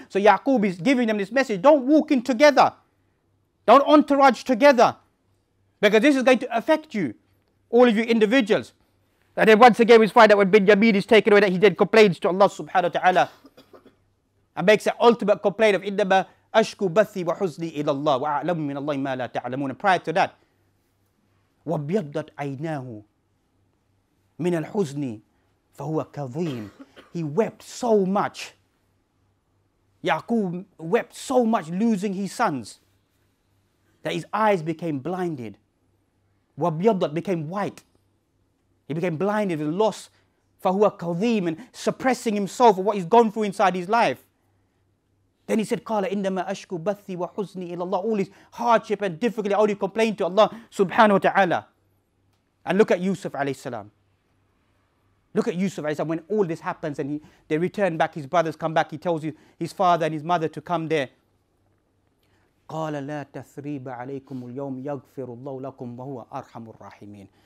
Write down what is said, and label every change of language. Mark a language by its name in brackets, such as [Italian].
[English] So Yaqub is giving them this message, don't walk in together. Don't entourage together. Because this is going to affect you, all of you individuals. And then once again we find that when Binyamin is taken away, that he then complains to Allah subhanahu wa ta'ala and makes an ultimate complaint of [Arabic] إِنَّمَا أَشْكُ بَثِّي وَحُزْنِي إِلَى اللَّهِ وَأَعْلَمُ مِنَ اللَّهِ مَا لَا تَعْلَمُونَ. [English] Prior to that, [Arabic] وَابْيَضَّتْ عَيْنَاهُ مِنَ الْحُزْنِ فَهُوَ كَظِيمٌ. [English] He wept so much. Yaqub wept so much losing his sons that his eyes became blinded. وَابْيَضَّتْ became white. He became blinded with loss. [Arabic] فَهُوَ كَظِيمٌ, [English] and suppressing himself of what he's gone through inside his life. Then he said, [Arabic] قَالَ إِنَّمَا أَشْكُ بَثِّي وَحُزْنِي إِلَى اللَّهِ. [English] All his hardship and difficulty, all he complained to Allah subhanahu wa ta'ala. And look at Yusuf alayhi salam. Look at Yusuf alayhi salam. When all this happens and they return back, his brothers come back, he tells his father and his mother to come there. [Arabic] قَالَ لَا تَثْرِيبَ عَلَيْكُمُ الْيَوْمِ يَغْفِرُ اللَّهُ لَكُمْ وَهُوَ أَرْحَمُ الرَّاحِمِينَ.